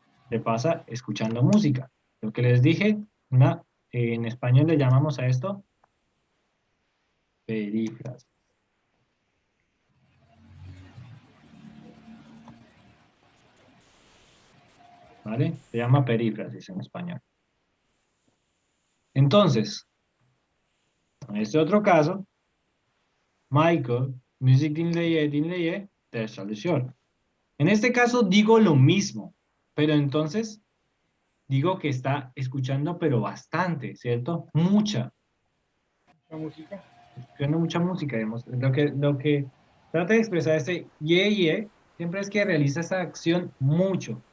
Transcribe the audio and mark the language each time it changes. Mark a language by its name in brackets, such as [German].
[Spanish] Repasa escuchando música. Lo que les dije, en español le llamamos a esto perífrasis. ¿Vale? Se llama perífrasis en español. Entonces, en este otro caso, Michael, [Turkish] müzik dinleye, ders çalışıyor. [Spanish] En este caso digo lo mismo, pero entonces digo que está escuchando, pero bastante, ¿cierto? Mucha. La música. Escuchando mucha música, digamos. Lo que trata de expresar este ye siempre es que realiza esa acción mucho.